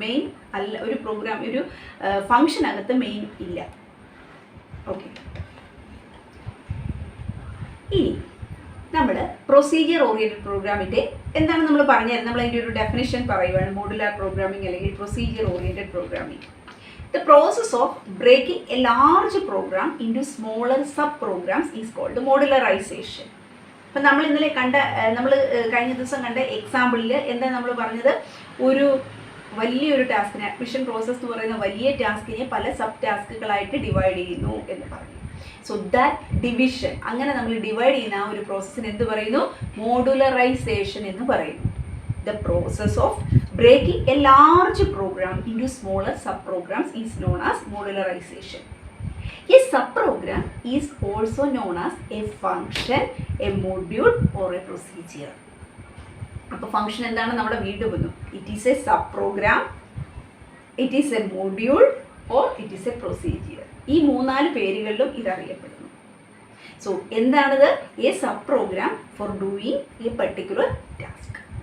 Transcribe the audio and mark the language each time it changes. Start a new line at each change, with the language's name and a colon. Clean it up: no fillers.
Malayalam: Main അല്ല, ഒരു programme ഒരു ഫംഗ്ഷനകത്ത് മെയിൻ ഇല്ല. ഓക്കെ, ഇനി നമ്മൾ പ്രൊസീജിയർ ഓറിയൻറ്റഡ് പ്രോഗ്രാമിൻ്റെ എന്താണ് നമ്മൾ പറഞ്ഞായിരുന്നു. നമ്മൾ അതിൻ്റെ ഒരു ഡെഫിനിഷൻ പറയുവാണ്. മോഡുലാർ പ്രോഗ്രാമിംഗ് അല്ലെങ്കിൽ procedure oriented programming.
English: The process of breaking a large program into smaller sub-programs is called modularization.
Malayalam: അപ്പം നമ്മൾ ഇന്നലെ നമ്മൾ കഴിഞ്ഞ ദിവസം കണ്ട എക്സാമ്പിളിൽ എന്താ നമ്മൾ പറഞ്ഞത്, ഒരു വലിയൊരു ടാസ്കിനെ, അഡ്മിഷൻ പ്രോസസ്സ് എന്ന് പറയുന്ന വലിയ ടാസ്കിനെ പല സബ് ടാസ്കുകളായിട്ട് ഡിവൈഡ് ചെയ്യുന്നു എന്ന് പറഞ്ഞു.
English: so that division,
Malayalam: അങ്ങനെ നമ്മൾ ഡിവൈഡ് ചെയ്യുന്ന ആ ഒരു പ്രോസസ്സിന് എന്ത് പറയുന്നു, മോഡുലറൈസേഷൻ എന്ന് പറയുന്നു.
English: The process of breaking a large program into smaller subprograms is known as modularization. A subprogram is also known as a function, a module or a procedure.
Malayalam: അപ്പോൾ ഫംഗ്ഷൻ എന്താണ് നമ്മുടെ വീണ്ടും വന്നു.
English: It is a sub program, it is a module or it is a procedure.
Malayalam: ഈ 3-4 പേരുകളിലും ഇതറിയപ്പെടുന്നു. So എന്താണിത്?
English: A sub program for doing a particular task.